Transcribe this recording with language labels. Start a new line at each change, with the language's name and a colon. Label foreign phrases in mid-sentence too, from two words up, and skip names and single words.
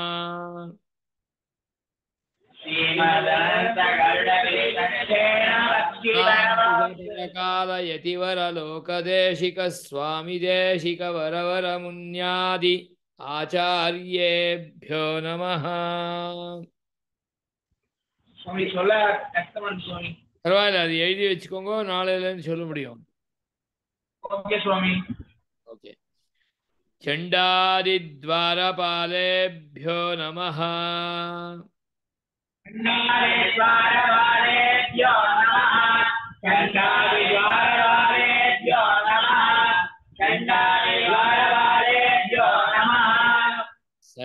Sanskrit: परकाल यतिवर लोकदेशिक स्वामी देशिक वरवर मुन्यादि आचार्येभ्यो नमः.
Tamil: சுவாமி சொல்ல கஷ்டமான சுவாமி. பரவாயில்ல, அது எழுதி வச்சுக்கோங்க, நாளையில இருந்து சொல்ல முடியும். ஓகே சுவாமி. ஓகே.
Sanskrit: चण्डादिद्वारपालेभ्यो नमः. चण्डादिद्वारपालेभ्यो नमः. चण्डादिद्वारपालेभ्यो नमः. चण्डादिद्वारपालेभ्यो नमः.